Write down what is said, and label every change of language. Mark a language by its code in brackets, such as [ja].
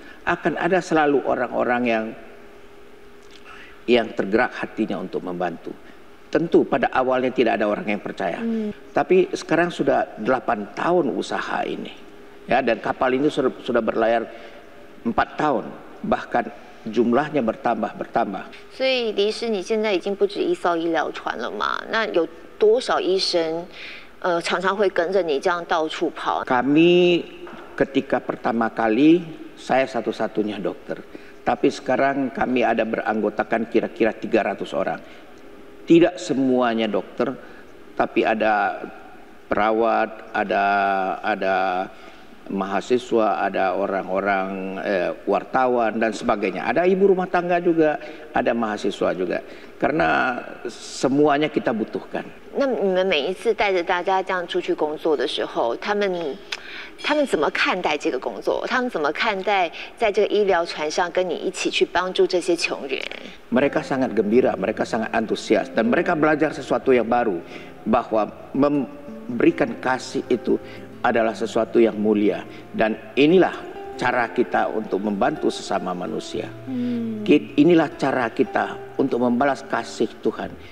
[id] Akan ada selalu orang-orang yang tergerak hatinya untuk membantu. Tentu pada awalnya tidak ada orang yang percaya. Tapi sekarang sudah 8 tahun usaha ini. Ya, dan kapal ini sudah berlayar 4 tahun. Bahkan jumlahnya bertambah. [zh] 所以李医师，你现在已经不止一艘医疗船了嘛？那有多少医生常常会跟着你这样到处跑？ [id] Kami ketika pertama kali saya satu-satunya dokter. Tapi sekarang kami ada beranggotakan kira-kira 300 orang. Tidak semuanya dokter, tapi ada perawat, ada mahasiswa, ada orang-orang wartawan dan sebagainya. Ada ibu rumah tangga juga, ada mahasiswa juga. Karena semuanya kita butuhkan. [zh] 那你们每一次带着大家这样出去工作的时候，他们怎么看待这个工作？他们怎么看待在这个医疗船上跟你一起去帮助这些穷人？ [id] Mereka sangat gembira, mereka sangat antusias, dan mereka belajar sesuatu yang baru, bahwa memberikan kasih itu adalah sesuatu yang mulia, dan inilah cara kita untuk membantu sesama manusia. Inilah cara kita untuk membalas kasih Tuhan.